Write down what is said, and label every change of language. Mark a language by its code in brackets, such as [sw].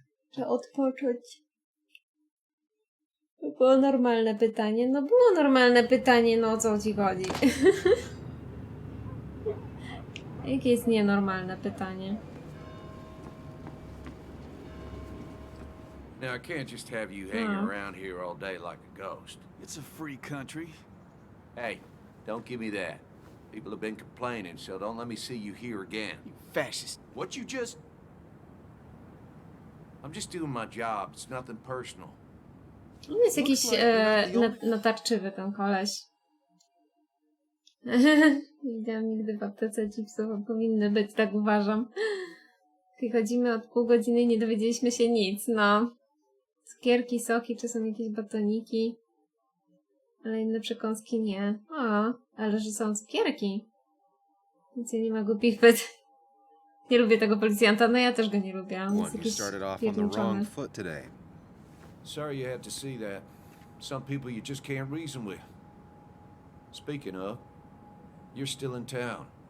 [pl] Trzeba odpocząć. To było normalne pytanie. No było normalne pytanie, no o co ci chodzi? Jakie jest nienormalne pytanie? [en] Now, I can't just have you hanging around here all day like a ghost. It's a free country. Hey, don't give me that. People have been complaining, so don't let me see you here again. You fascist. What you just... I'm just doing my job. It's nothing personal. [pl] On jest jakiś natarczywy, ten koleś. Nie widziałam nigdy w aptece chipsów, a powinny być, tak uważam. Chodzimy od pół godziny i nie dowiedzieliśmy się nic, no. Cukierki, soki, czy są jakieś batoniki. Ale inne przekąski nie. O, ale że są cukierki. Więc ja nie ma głupich pytań. Nie lubię tego policjanta, no ja też go nie lubię. On jest jakiś pierniczony. [en] Sorry you had to see that. Some people you just can't reason with. Speaking of, you're still in town.